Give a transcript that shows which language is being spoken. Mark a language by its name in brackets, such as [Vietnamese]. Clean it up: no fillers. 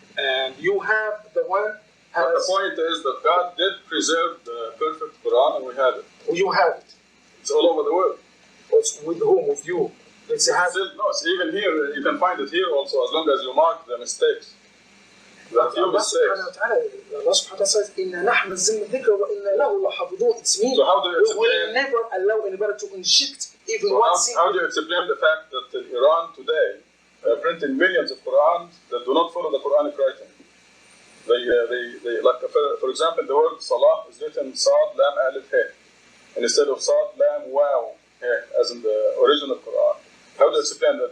[English] And you have the one. But the point is that God did preserve the perfect Quran and we have it. You have it. It's all over the world. It's with whom? With you. It's even here. You can find it here also, as long as you mark the mistakes. There are few mistakes. [Arabic] Allah subhanahu wa ta'ala says, إِنَّا نَحْنُ نَزَّلْنَا الذِّكْرَ وَإِنَّا لَهُ لَحَافِظُونَ. [English] It means so how do you we explain, will never allow anybody to inject even one single. How do you explain the fact that in Iran today printing millions of Qurans that do not follow the Quranic writing? They like, for example, the word Salah is written Sad Lam Alif He, and instead of Sad Lam Waw He, as in the original Quran. How do you explain that?